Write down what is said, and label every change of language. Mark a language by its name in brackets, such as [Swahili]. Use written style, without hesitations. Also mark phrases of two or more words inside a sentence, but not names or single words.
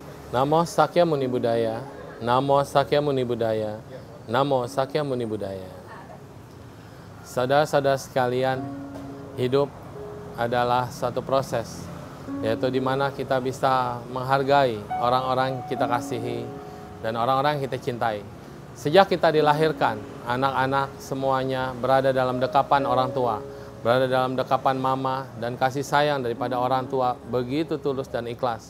[Pali] Namo Sakya Muni Buddhaya. Namo Sakya Muni Buddhaya. Namo Sakya Muni Buddhaya. [Indonesian] Saudara-saudara sekalian, hidup adalah satu proses, yaitu di mana kita bisa menghargai orang-orang yang kita kasihi dan orang-orang yang kita cintai. Sejak kita dilahirkan, anak-anak semuanya berada dalam dekapan orang tua, berada dalam dekapan mama, dan kasih sayang daripada orang tua begitu tulus dan ikhlas.